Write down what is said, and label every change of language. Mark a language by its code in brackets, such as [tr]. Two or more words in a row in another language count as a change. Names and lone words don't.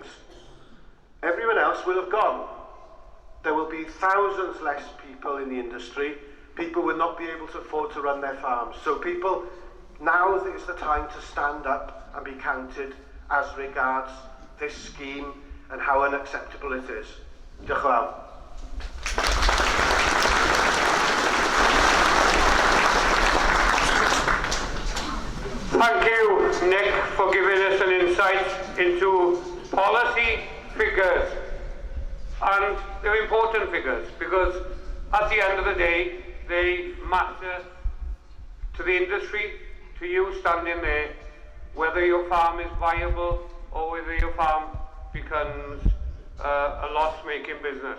[en] Everyone else will have gone. There will be thousands less people in the industry. People will not be able to afford to run their farms. So people, now is the time to stand up and be counted as regards this scheme and how unacceptable it is. [cy] Diolch yn fawr. [en] Thank you, Nick, for giving us an insight into policy figures. And they're important figures, because at the end of the day, they matter to the industry, to you standing there, whether your farm is viable or whether your farm becomes a loss-making business.